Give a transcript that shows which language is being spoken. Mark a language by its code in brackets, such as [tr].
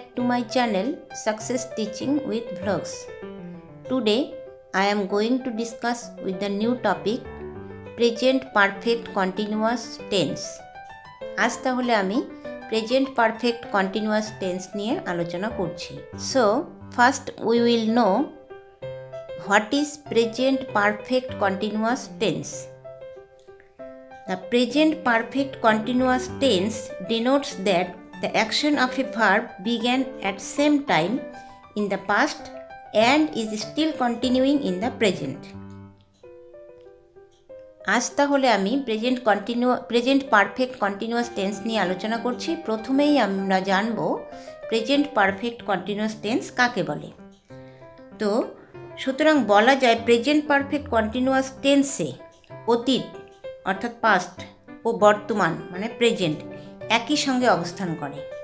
[en] my channel Success Teaching with Vlogs. Today I am going to discuss with the new topic Present Perfect Continuous Tense. [bn] আজ তাহলে আমি Present Perfect Continuous Tense নিয়ে আলোচনা করছি। [en] So first we will know what is Present Perfect Continuous Tense. The Present Perfect Continuous Tense denotes that the action of a verb began at same time in the past and is still continuing in the present. [bn] আজ তাহলে আমি present perfect continuous tense নিয়ে আলোচনা করছি। প্রথমেই আমরা জানব present perfect continuous tense কাকে বলে। তো সুতরাং বলা যায় প্রেজেন্ট পারফেক্ট কন্টিনিউয়াস টেন্সে অতীত অর্থাৎ পাস্ট ও বর্তমান মানে প্রেজেন্ট একই সঙ্গে অবস্থান করে।